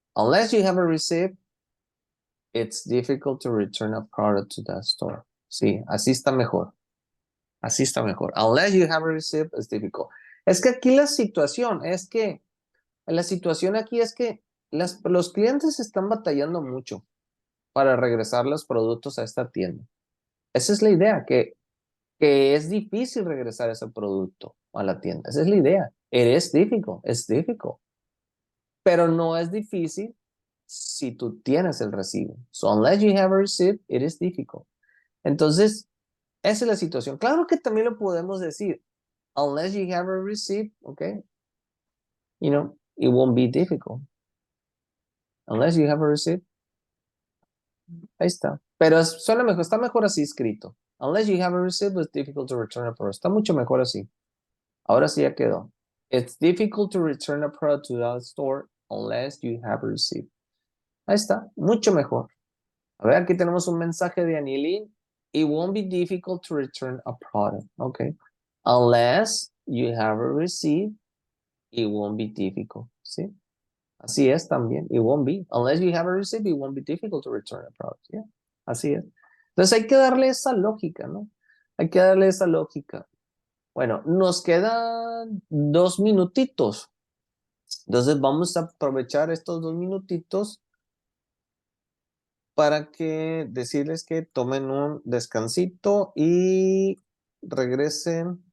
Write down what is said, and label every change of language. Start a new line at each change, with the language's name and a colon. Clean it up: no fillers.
English: Unless you have a receipt, it's difficult to return a product to that store.
Spanish: Sí, así está mejor. Así está mejor.
English: Unless you have a receipt, it's difficult.
Spanish: Es que aquí la situación aquí es que los clientes están batallando mucho para regresar los productos a esta tienda. Esa es la idea, que es difícil regresar ese producto a la tienda. Esa es la idea.
English: It is difficult. It's difficult.
Spanish: Pero no es difícil si tú tienes el recibo.
English: So unless you have a receipt, it is difficult.
Spanish: Entonces, esa es la situación. Claro que también lo podemos decir.
English: Unless you have a receipt, okay, you know, it won't be difficult. Unless you have a receipt.
Spanish: Ahí está. Pero suena mejor, está mejor así escrito.
English: Unless you have a receipt, it's difficult to return a product.
Spanish: Está mucho mejor así. Ahora sí ya quedó.
English: It's difficult to return a product to that store unless you have a receipt.
Spanish: Ahí está, mucho mejor. A ver, aquí tenemos un mensaje de Anilin.
English: It won't be difficult to return a product. Okay. Unless you have a receipt, it won't be difficult.
Spanish: ¿Sí? Así es también.
English: It won't be. Unless you have a receipt, it won't be difficult to return a product. Yeah.
Spanish: Así es. Entonces hay que darle esa lógica, ¿no? Hay que darle esa lógica. Bueno, nos quedan 2 minutitos. Entonces vamos a aprovechar estos 2 minutitos para que decirles que tomen un descansito y regresen.